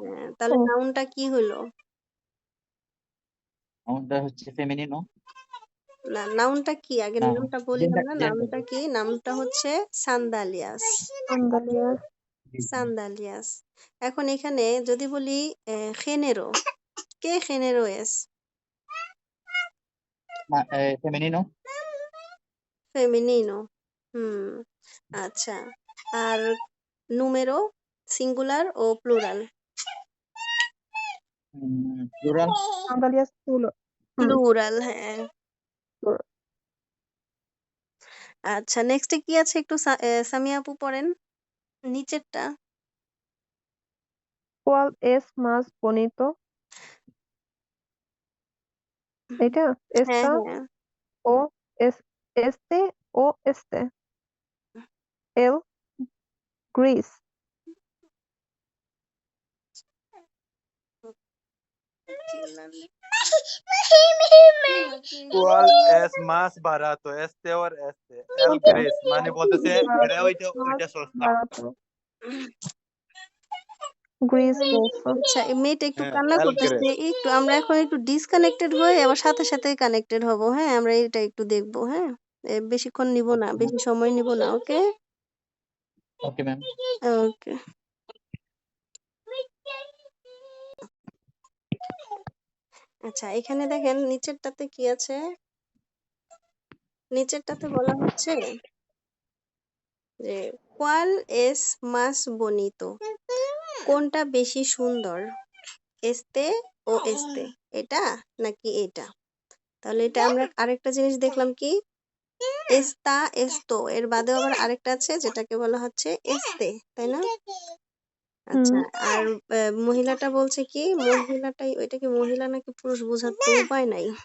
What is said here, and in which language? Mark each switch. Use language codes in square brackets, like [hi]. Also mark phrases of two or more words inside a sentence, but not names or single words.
[bn] তাহলে ও নাউনটা কি হলো? আমাদের হচ্ছে ফেমিনিনো না, নাউনটা কি? আগে না নামটা বলি জেন্ডার আমরা। জেন্ডার নামটা কি? নামটা হচ্ছে সান্দালিয়াস। [es] sandalias [bn] সান্দালিয়াস। এখন এখানে যদি বলি [es] género, ¿qué género es? ফেমিনিনো Femenino. [bn] হুম, আচ্ছা। আর número, singular ও plural? প্লুরাল [es] sandalias plural Plural, [bn] হ্যাঁ। plural আচ্ছা, নেক্সটে কি আছে একটু সামিয়া আপু পড়েন নিচেরটা। [es] ¿cuál es más bonito? [bn] এটা হ্যাঁ [es] esta [bn] হ্যাঁ [es] o es este o este el gris ¿Cuál es más barato, este o este? El gris, [bn] মানে বলতেছে এটা ওইটা más ওইটা সস্তা। [es] barato gris [bn] বলছে আচ্ছা, এই মেয়েটা একটু হ্যাঁ, কান্না [es] el [bn] করতেছে, [es] gris. [bn] একটু আমরা এখন একটু ডিসকানেক্টেড হয়ে আবার সাথে সাথে কানেক্টেড হব। হ্যাঁ, আমরা এটা একটু দেখবো। হ্যাঁ, বেশিক্ষণ নিব না, বেশি সময় নিব না। ওকে ওকে ম্যাম ওকে। আচ্ছা, এখানে দেখেন নিচেরটাতে কি আছে? নিচেরটাতে বলা হচ্ছে যে [es] ¿cuál es más bonito? [bn] কোনটা বেশি সুন্দর? este ও este? এটা নাকি এটা? তাহলে এটা আমরা আরেকটা জিনিস দেখলাম কি [es] esta esto [bn] এর বাদেও আবার আরেকটা আছে যেটাকে বলা হচ্ছে এস্তে, তাই না? আচ্ছা, আর মহিলাটা বলছে কি মহিলাটাই, ওইটা কি মহিলা নাকি পুরুষ বোঝার তো উপায় নাই।